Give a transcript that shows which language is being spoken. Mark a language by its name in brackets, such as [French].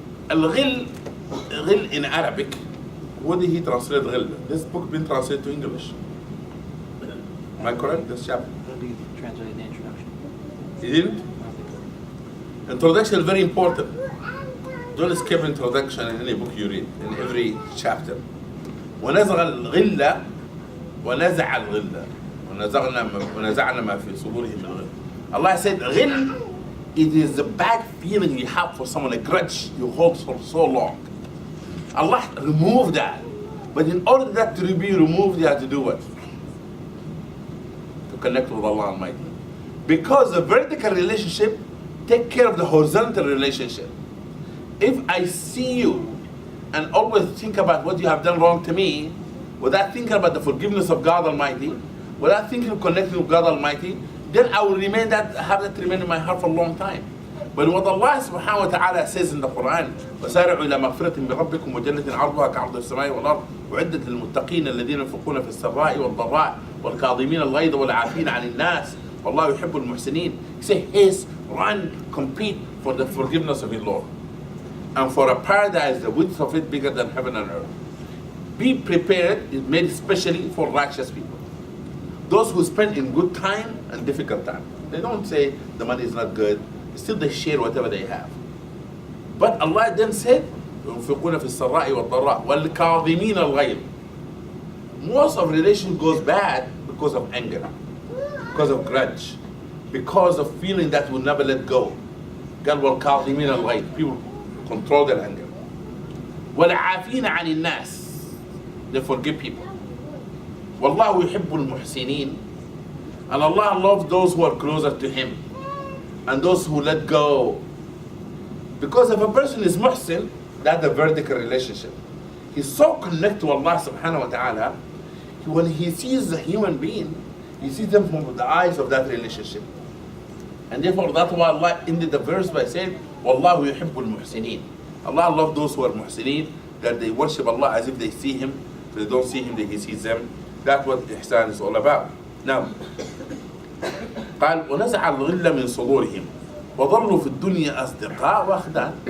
[English] الغل, غل in Arabic. What did he translate غل? This book been translated to English. Am I correct? This chapter. He translated the introduction. He didn't? Introduction is very important. Don't skip introduction in any book you read, in every chapter. [Arabic] ونزغ الغل ونزع الغل ونزعنا ما في صدورهم من غل. [English] Allah said غل, it is the bad feeling you have for someone, a grudge you hold for so long. Allah removed that. But in order that to be removed, you have to do what? To connect with Allah Almighty. Because the vertical relationship take care of the horizontal relationship. If I see you and always think about what you have done wrong to me, without thinking about the forgiveness of God Almighty, without thinking of connecting with God Almighty, then I will have that remain in my heart for a long time. But what Allah subhanahu wa ta'ala says in the Quran, [Arabic] وَسَارِعُوا إِلَى مَغْفِرَةٍ مِّن رَبِّكُمْ وَجَنَّةٍ عَرْضُهَا كَعَرْضِ السَّمَاءِ وَالْأَرْضِ وَعِدَّةٍ لِلْمُتَّقِينَ الَّذِينَ يُنْفِقُونَ فِي السَّرَّاءِ وَالضَّرَّاءِ وَالْكَاظِمِينَ الْغَيْظَ وَالْعَافِينَ عَنِ النَّاسِ وَاللَّهُ يُحِبُّ الْمُحْسِنِينَ. [English] He says, haste, run, compete for the forgiveness of His Lord. And for a paradise, the width of it bigger than heaven and earth. Be prepared, is made especially for righteous people. Those who spend in good time and difficult time. They don't say the money is not good. Still they share whatever they have. But Allah then said, [Arabic] يُنْفِقُونَ فِي السَّرَّاءِ وَالضَّرَّاءِ وَالْكَاظِمِينَ الْغَيْظَ. [English] Most of relation goes bad because of anger, because of grudge, because of feeling that will never let go. [Arabic] قال وَالْكَاظِمِينَ الْغَيْظَ. [English] People control their anger. [Arabic] وَالْعَافِينَ عَنِ النَّاسِ. [English] They forgive people. [Arabic] وَاللَّهُ يُحِبُّ الْمُحْسِنِينَ. [English] And Allah loves those who are closer to Him and those who let go. Because if a person is muhsin, that's a vertical relationship. He's so connected to Allah subhanahu wa ta'ala, when he sees a human being, he sees them from the eyes of that relationship. And therefore that's why Allah ended the verse by saying, [Arabic] وَاللَّهُ يُحِبُّ الْمُحْسِنِينَ. [English] Allah loves those who are muhsineen, that they worship Allah as if they see Him. If they don't see Him, that He sees them. That's what ihsan is all about. [Arabic] Now, قال ونزع الغل من صدورهم وظلوا في الدنيا أصدقاء وأخدان.